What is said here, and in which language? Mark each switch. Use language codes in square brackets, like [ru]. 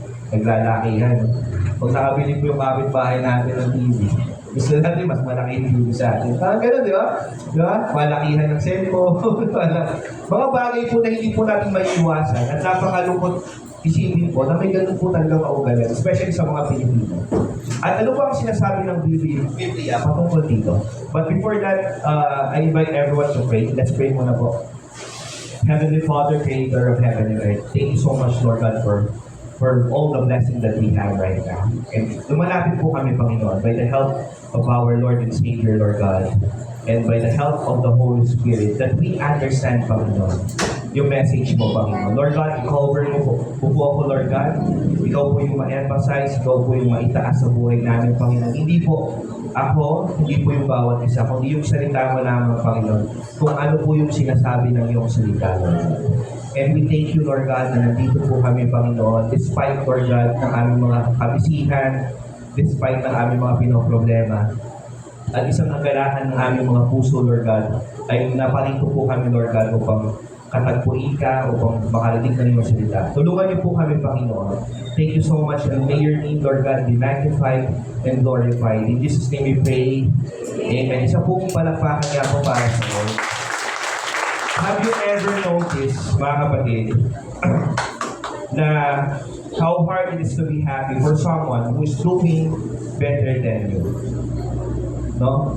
[tl] Naglalakihan. Pag nakabili po yung kapitbahay natin ng TV, gusto natin mas malaki yung TV sa atin. Parang gano'n, di ba? Di ba? Malakihan ng cellphone. Mga bagay po na hindi po natin maiiwasan at napakalungkot isipin po na may ganun po talagang kaugalan, especially sa mga Pilipino. At ano ba ang sinasabi ng Biblia patungkol dito? [en] But before that, I invite everyone to pray. Let's pray [tl] muna po. [en] Heavenly Father, Creator of heaven and earth, thank you so much, Lord God, for all the blessings that we have right now. And [tl] lumalapit po kami, [en] Panginoon, by the help of our Lord and Savior, Lord God, and by the help of the Holy Spirit, that we understand, Panginoon, [tl] yung message mo, [en] Panginoon. [tl] Lord God, i-cover mo po ako, Lord God. Ikaw po yung ma-emphasize, ikaw po yung maitaas sa buhay namin, Panginoon. Hindi po ako, hindi po yung bawat isa, kundi yung salita mo lamang, Panginoon, kung ano po yung sinasabi ng iyong salita, Lord. [en] And we thank you, [tl] Lord God, na nandito po kami, Panginoon, despite, Lord God, ng aming mga kabisihan, despite ng aming mga pinoproblema. At isang nagalahan ng aming mga puso, Lord God, ay naparito po kami, Lord God, upang katagpuin ka, upang makarinig na iyong salita. Tulungan niyo po kami, Panginoon. [en] Thank you so much, and may your name, Lord God, be magnified and glorified. In Jesus' name we pray. Amen. [tl] Isa pong palakpakan niya po para sa Lord. [en] Have you ever noticed, [tl] mga kapatid, na [en] how hard it is to be happy for someone who is doing better than you? No?